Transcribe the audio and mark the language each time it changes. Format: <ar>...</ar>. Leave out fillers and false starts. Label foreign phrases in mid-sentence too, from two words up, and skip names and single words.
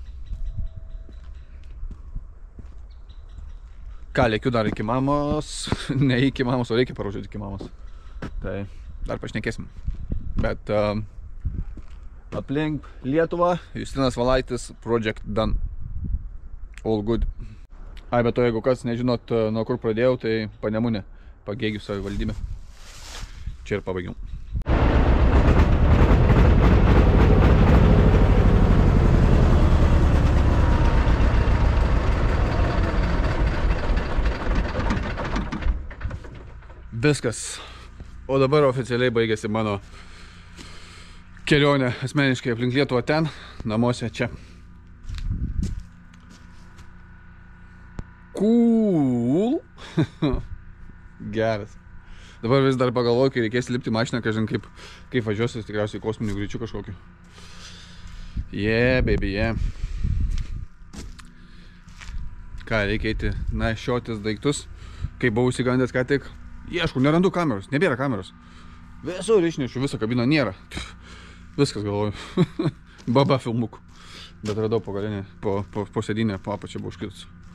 <lt>Ką, lėkiu dar iki mamos, ne iki mamos, o reikia paruošėti iki mamos. Tai dar pašnekėsim. Bet aplink Lietuvą, Justinas Valaitis,</lt> <en>project done. All good.</en> <lt>Ai, bet to jeigu kas nežinot, nuo kur pradėjau, tai Panemunė, Pagėgių savivaldybė. Čia ir pabaigiau. Viskas. O dabar oficialiai baigėsi mano kelionė asmeniškai aplink Lietuvą ten, namuose čia.</lt> <en>Cool.</en> <lt>Geras. Dabar vis dar pagalvoju, kai reikės lipti mašiną, kažin kaip važiuosiu, tikriausiai kosminių greičių kažkokiu.</lt> <en>Yeah, baby, yeah.</en> <lt>Ką, reikia eiti nešiotis daiktus. Kai buvau įsigandęs ką tik, ieškau, nerandu kameros, nebėra kameros. Visur išnešiu, visą kabiną nėra. Viskas galvoju. Baba filmukų. Bet radau po galinę, po sėdynę, po apačią buvo užkirtus.</lt>